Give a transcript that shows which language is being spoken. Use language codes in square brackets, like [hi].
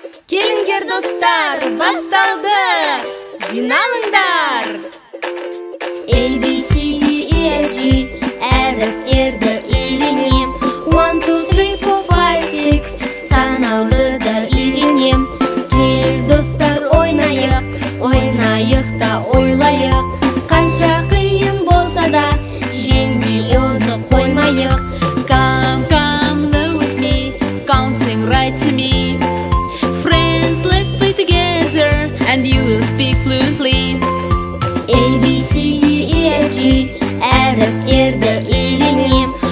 [kk] келіңдер достар, басталды! Жиналыңдар! A, B, C, D, E, F, G әріптерді үйренем. 1, 2, 3, 4, 5, 6 санауды да үйренем. Кел достар, ойнайық, ойнайық та ойлайық. Қанша қиын болса да жеңбей оны қоймайық. [en] Come learn with me, counting right to me. Friends, let's play together and you will speak fluently. [kk] A, B, C, D, E, F, G әріптерді үйренем.